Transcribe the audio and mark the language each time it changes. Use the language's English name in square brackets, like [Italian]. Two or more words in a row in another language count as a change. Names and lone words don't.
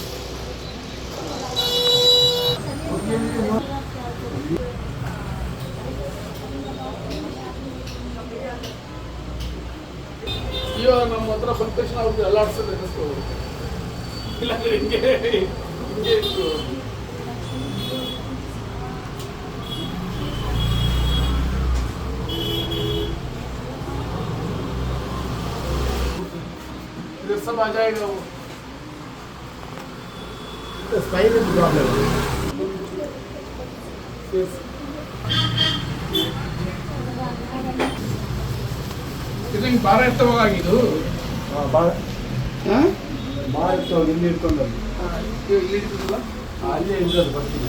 [Kannada] ಇವಾಗ ನಮ್ಮ ಹತ್ರ ಬಂದ ತಕ್ಷಣ ಅವ್ರಿಗೆ ಅಲ್ಲಾಡ್ಸೋದು ಅನ್ನಿಸ್ತು. ಇಲ್ಲಾಂದ್ರೆ ಹಿಂಗೆ ಇತ್ತು. [Hindi] इधर सब आ जाएगा वो. [English] spine problem. [Kannada] ಇದು ಹಿಂಗೆ ಭಾರ ಎತ್ತವಾಗಿದ್ದು. ಭಾರ ಎತ್ತವಾಗ ಇಲ್ಲಿ ಇಟ್ಕೊಂಡದ್ದು. ಇಲ್ಲಿ ಇರ್ತದಲ್ಲ ಅಲ್ಲೇ ಇಲ್ಲದು ಬರ್ತೀನಿ.